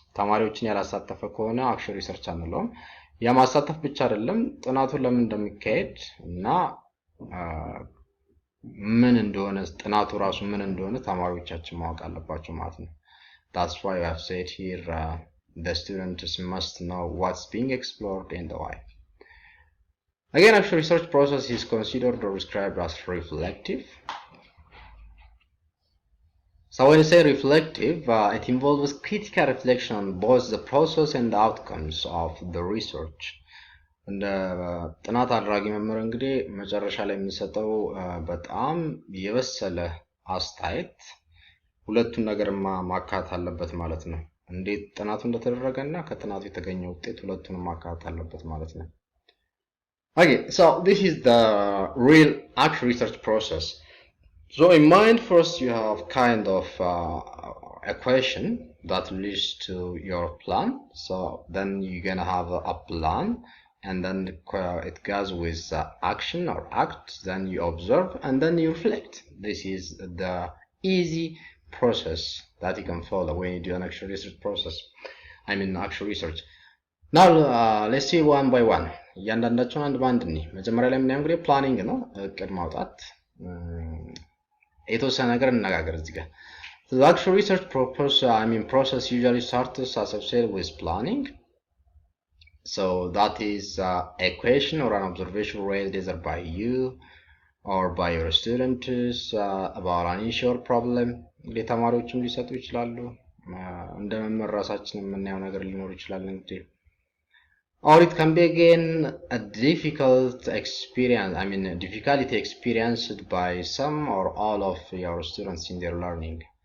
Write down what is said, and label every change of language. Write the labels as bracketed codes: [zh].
[am] ተማሪዎችን ያላሳተፈ ከሆነ actual research አንለውም። የማሳተፍ ብቻ አይደለም ጥናቱን ለምን እንደሚካሄድ እና ምን እንደሆነ ጥናቱ ራሱ ምን እንደሆነ ተማሪዎቻችን ማወቅ አለባቸው ማለት ነው። [en] That's why I have said here the students must know what's being explored and why. Again, actual research process is considered or described as reflective. So when you say reflective, it involves critical reflection on both the process and the outcomes of the research. [am] እንደ ጥናት አድራጊ መምህር እንግዲህ መጨረሻ ላይ የሚሰጠው በጣም የበሰለ አስተያየት ሁለቱን ነገር ማካተት አለበት ማለት ነው። እንዴት ጥናቱ እንደተደረገና ከጥናቱ የተገኘው ውጤት ሁለቱንም ማካተት አለበት ማለት ነው። [en] Okay, so this is the real actual research process. So in mind, first you have kind of equation that leads to your plan. So then you're gonna have a plan, and then it goes with action or act, then you observe, and then you reflect. This is the easy process that you can follow when you do an actual research process. Actual research. Now let's see one by one. [am] እያንዳንዳቸውን አንድ ባንድ እንይ። መጀመሪያ ላይ የምናየው እንግዲህ ፕላኒንግ ነው፣ እቅድ ማውጣት። የተወሰነ ነገር እንነጋገር እዚህ ጋር። [en] The actual research process usually starts associated with planning. So that is a question or an observation raised either by you or by your students about an issue or problem. [am] እንግዲህ ተማሪዎችም ሊሰጡ ይችላሉ። እንደ መምህር ራሳችን የምናየው ነገር ሊኖር ይችላል እንግዲህ። [en] Or it can be again a difficulty experienced by some or all of your students in their learning.